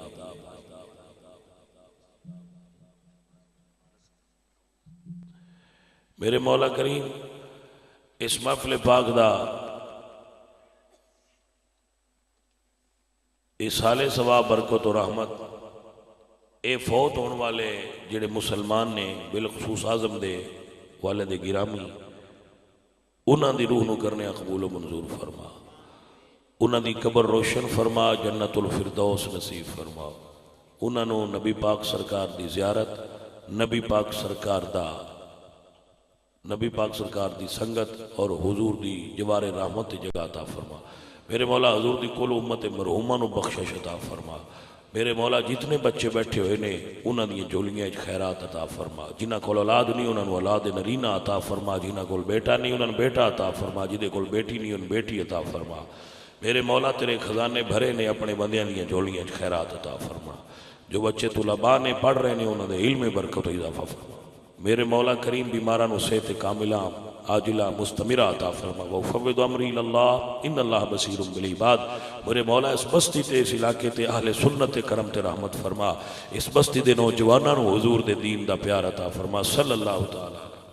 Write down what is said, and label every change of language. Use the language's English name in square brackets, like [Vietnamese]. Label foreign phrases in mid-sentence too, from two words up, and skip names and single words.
[Punjabi] میرے مولا کریم اس محفل پاک دا ایصال ثواب برکت و رحمت اے فوت ہونے والے جڑے مسلمان نے بالخصوص اعظم دے والد گرامی انہاں دی روح نو کرنے قبول و منظور فرما، انہاں دی قبر روشن فرما، جنت الفردوس نصیب فرما، انہاں نو نبی پاک سرکار دی زیارت، نبی پاک سرکار دی سنگت اور حضور دی جوار رحمت جگہ عطا فرما۔ میرے مولا حضور دی کل امت مرحومہ نو بخشش عطا فرما۔ میرے مولا جتنے بچے بیٹھے ہوئے نے انہاں دی جولیاں خیرات عطا فرما، جنہاں کول اولاد نہیں انہاں نو اولاد نرینہ عطا فرما، جنہاں کول بیٹا نہیں انہاں نو بیٹا عطا فرما، جدے کول بیٹی نہیں انہاں بیٹی عطا فرما۔ میرے مولا تیرے خزانے بھرے نے اپنے بندیاں دی جولیاں خیرات عطا فرما۔ جو بچے طلباء نے پڑھ رہے نے انہاں دے علم برکت و اضافہ فرما۔ میرے مولا کریم بیماراں نو صحت کاملہ عاجلہ مستمرہ عطا فرما۔ [Arabic] وَأُفَوِّضُ أَمْرِي إِلَى اللَّهِ إِنَّ اللَّهَ بَصِيرٌ بِالْعِبَادِ۔ [Punjabi] میرے مولا اس بستی تے اس علاقے تے اہل سنت کرم تے رحمت فرما، اس بستی دے نوجواناں نو حضور دے دین دا پیار عطا فرما۔ [Arabic] صلی اللہ تعالی